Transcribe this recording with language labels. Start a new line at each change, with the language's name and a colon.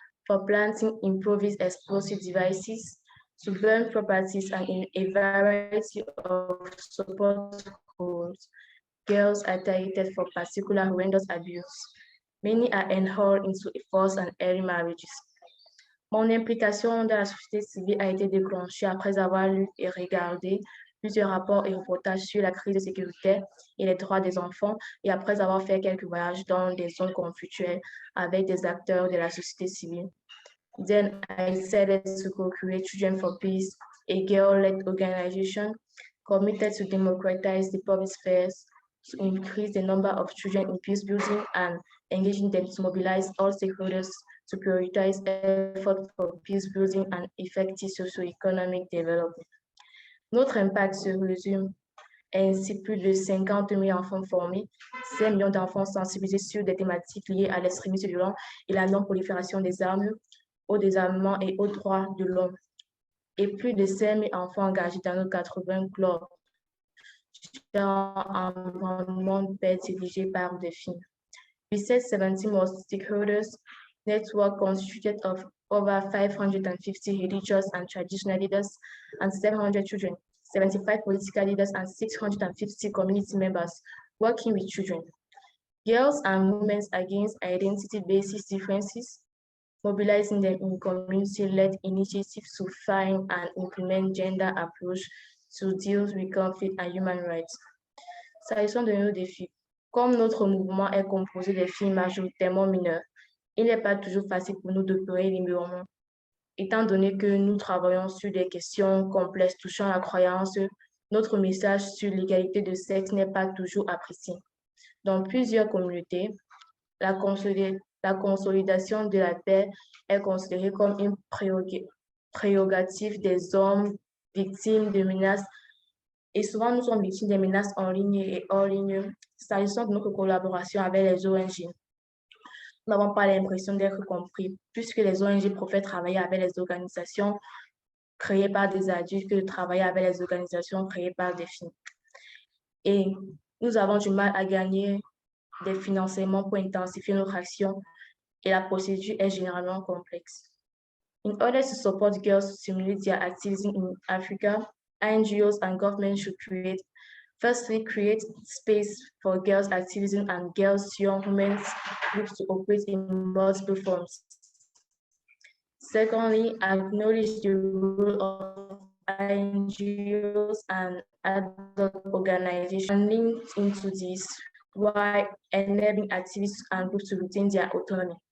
English: for planting improvised explosive devices, to burn properties, and in a variety of support roles. Girls are targeted for particular horrendous abuse. Many are enrolled into forced and early marriages.
French: Mon implication dans la société civile a été déclenchée après avoir lu et regardé plusieurs rapports et reportages sur la crise de sécurité et les droits des enfants et après avoir fait quelques voyages dans des zones conflictuelles avec des acteurs de la société civile.
English: Then I decided to co-create Children for Peace, a girl-led organization committed to democratize the public space, to increase the number of children in peace building and engaging them to mobilize all stakeholders to prioritize efforts for peace building and effective socio-economic development.
French: Notre impact se résume ainsi plus de 50 000 enfants formés, 5 millions d'enfants sensibilisés sur des thématiques liées à l'extrémisme violent et la non-prolifération des armes, au désarmement et aux droits de l'homme, et plus de 5 000 enfants engagés dans nos 80 clubs environnement de paix dirigés par des filles.
English: Besides 17 more stakeholders, network constituted of over 550 religious and traditional leaders and 700 children, 75 political leaders and 650 community members working with children. Girls and women against identity-based differences, mobilizing them in community-led initiatives to find and implement gender approach to deal with conflict and human rights.
French: S'agissant de nos défis, comme notre mouvement est composé de filles majoritairement mineures, il n'est pas toujours facile pour nous d'opérer librement. Étant donné que nous travaillons sur des questions complexes touchant la croyance, notre message sur l'égalité de sexe n'est pas toujours apprécié. Dans plusieurs communautés, la consolidation de la paix est considérée comme une prérogative des hommes victimes de menaces. Et souvent, nous sommes victimes des menaces en ligne et hors ligne. S'agissant de notre collaboration avec les ONG, nous n'avons pas l'impression d'être compris, puisque les ONG préfèrent travailler avec les organisations créées par des adultes que de travailler avec les organisations créées par des filles. Et nous avons du mal à gagner des financements pour intensifier notre action et la procédure est généralement complexe.
English: In order to support girls to stimulate their activism in Africa, NGOs and governments should firstly create space for girls activism and girls young women's groups to operate in multiple forms. Secondly, acknowledge the role of NGOs and other organizations linked into this while enabling activists and groups to retain their autonomy.